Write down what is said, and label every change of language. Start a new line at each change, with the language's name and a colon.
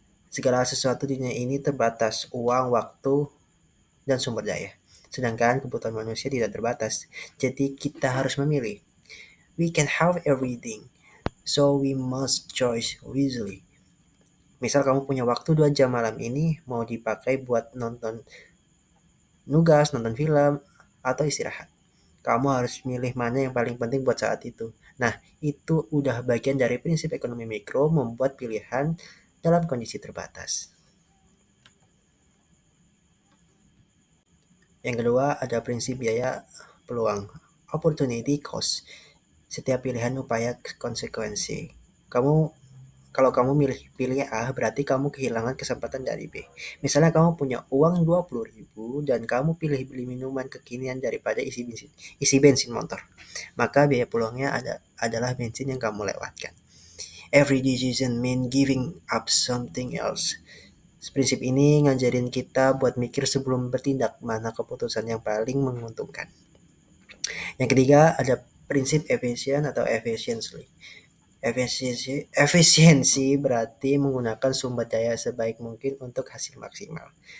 Indonesian: Segala sesuatu di dunia ini terbatas, uang, waktu, dan sumber daya. Sedangkan kebutuhan manusia tidak terbatas. Jadi kita harus memilih.
English: We can have everything, so we must choose wisely.
Indonesian: Misal kamu punya waktu 2 jam malam ini, mau dipakai buat nonton nugas, nonton film, atau istirahat. Kamu harus milih mana yang paling penting buat saat itu. Nah, itu udah bagian dari prinsip ekonomi mikro membuat pilihan dalam kondisi terbatas. Yang kedua, ada prinsip biaya peluang, opportunity cost. Setiap pilihan upaya konsekuensi. Kalau kamu pilih A, berarti kamu kehilangan kesempatan dari B. Misalnya kamu punya uang 20.000 dan kamu pilih beli minuman kekinian daripada isi bensin motor. Maka biaya peluangnya adalah bensin yang kamu lewatkan.
English: Every decision mean giving up something else.
Indonesian: Prinsip ini ngajarin kita buat mikir sebelum bertindak mana keputusan yang paling menguntungkan. Yang ketiga ada prinsip efisien atau efficiency. Efisiensi berarti menggunakan sumber daya sebaik mungkin untuk hasil maksimal.